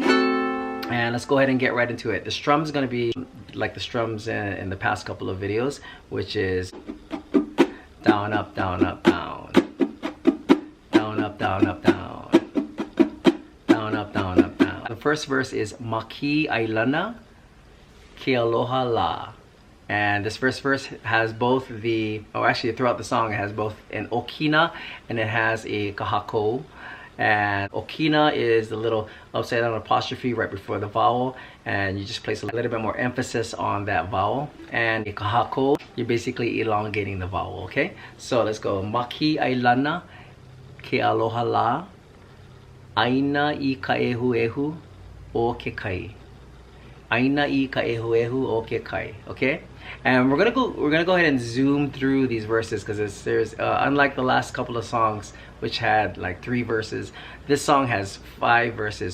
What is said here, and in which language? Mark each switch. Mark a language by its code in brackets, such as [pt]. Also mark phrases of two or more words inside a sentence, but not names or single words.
[en] And let's go ahead and get right into it. The strum's gonna be like the strums in the past couple of videos, which is down, up, down, up, down. Down, up, down, up, down. Down, up, down, up, down. The first verse is [haw] Makee ʻāilana ke aloha la. [en] And this first verse has both actually throughout the song, it has both an okina and it has a kahako. And okina is the little upside down apostrophe right before the vowel, and you just place a little bit more emphasis on that vowel. And a kahako, you're basically elongating the vowel, okay? So let's go. [haw] Makee ʻāilana ke aloha la, aina I ka ehu ehu o ke kai. Aina I ka ehu ehu o ke kai. [en] Okay? And we're gonna go ahead and zoom through these verses because there's unlike the last couple of songs which had like 3 verses, this song has 5 verses.